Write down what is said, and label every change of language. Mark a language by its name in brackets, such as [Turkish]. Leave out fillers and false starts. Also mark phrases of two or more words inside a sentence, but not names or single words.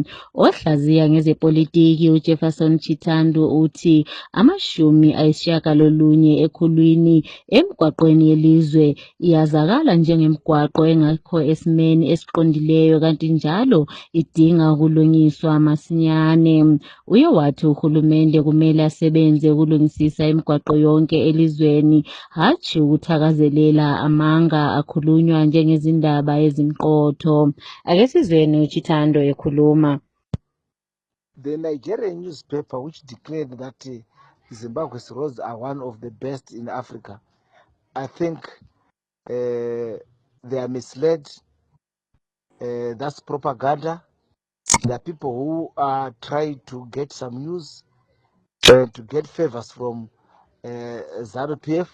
[North Ndebele] Ohlaziya ngezepolitiki uJefferson Chitando uthi amashumi ayisishiyagalolunye ekhulwini emgwaqweni yelizwe iyazakala njengemigwaqo engekho esimeni esiqondileyo, kanti njalo idinga ukulungiswa masinyane. Uye wathi uhulumende kumele asebenze ukulungisisa imigwaqo yonke elizweni, hatshi ukuthakazelela amanga akhulunywa njengezindaba ezimqotho. Ake sizweni uChitando ekhuluma. [English] The Nigerian newspaper, which declared that Zimbabwe's roads are one of the best in Africa, I think they are misled. That's propaganda. There are people who are trying to get some news, to get favors from ZANU-PF.